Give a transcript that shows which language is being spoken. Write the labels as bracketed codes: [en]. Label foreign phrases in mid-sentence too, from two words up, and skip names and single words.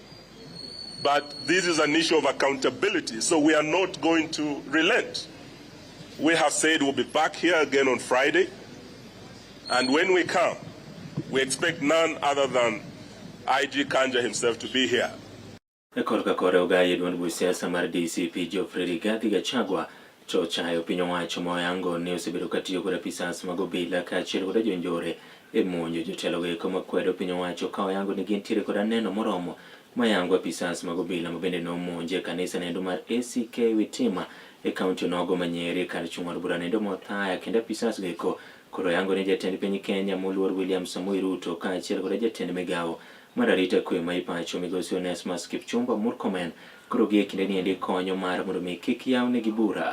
[en] But this is an issue of accountability, so we are not going to relent. We have said we'll be back here again on Friday, and when we come, we expect none other than IG Kanja himself to be here. [luo] Korka kore ogai duond busiasa mar DCP Geoffrey Rigathi Gachagua to chayo piny owacho moyango ni osebedo katiyo kod apisas mag obila kaachiel kod jonjore e monjo jotelo go makwedo piny owacho ka oyango ni gintiere kod aneno moromo mayango apisas mag obila mabende nomonje kanisa nendo mar ACK Witima e kaunti nogo Manyien kar chung' od bura nendo mothaya kendo apisas go koro yango ni jatend piny Kenya moluor William Samoei Ruto kaachiel kod jatend migawo mar arita kwe ma ipacho migosi Onesmus Kipchumba Murkomen koro gi kinde ni endi konyo mar mondo mi kik yawnegi bura.